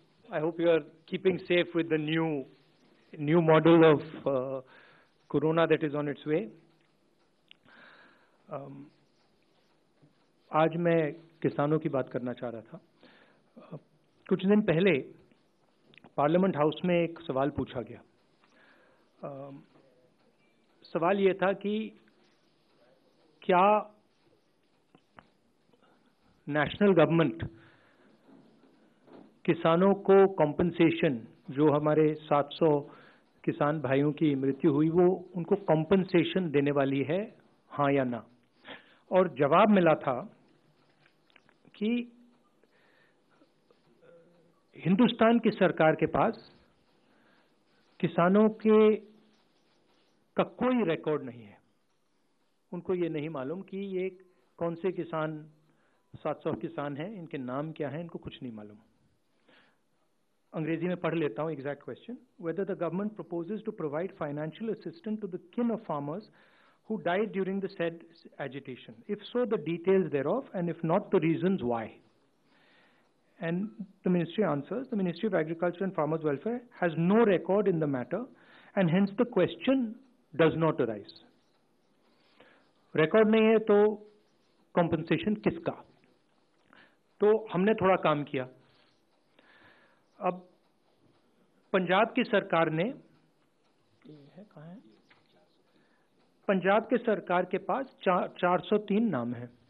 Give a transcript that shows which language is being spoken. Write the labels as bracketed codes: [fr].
[en] I hope you are keeping safe with the new model of Corona that is on its way. [hi] आज मैं किसानों की बात करना चाह रहा था। कुछ दिन पहले पार्लियामेंट हाउस में एक सवाल पूछा गया। सवाल ये था कि क्या नेशनल गवर्नमेंट किसानों को कॉम्पनसेशन, जो हमारे 700 किसान भाइयों की मृत्यु हुई, वो उनको कॉम्पनसेशन देने वाली है, हाँ या ना। और जवाब मिला था कि हिंदुस्तान की सरकार के पास किसानों का कोई रिकॉर्ड नहीं है। उनको ये नहीं मालूम कि ये कौन से किसान, 700 किसान हैं, इनके नाम क्या हैं, इनको कुछ नहीं मालूम। अंग्रेजी में पढ़ लेता हूं exact question. [en] Whether the government proposes to provide financial assistance to the kin of farmers who died during the said agitation. If so, the details thereof, and if not, the reasons why. And the ministry answers, the Ministry of Agriculture and Farmers Welfare has no record in the matter, and hence the question does not arise. [hi] Record नहीं है तो compensation किसका? तो हमने थोड़ा काम किया। अब पंजाब की सरकार ने, कहाँ है? पंजाब के सरकार के पास 403 नाम हैं।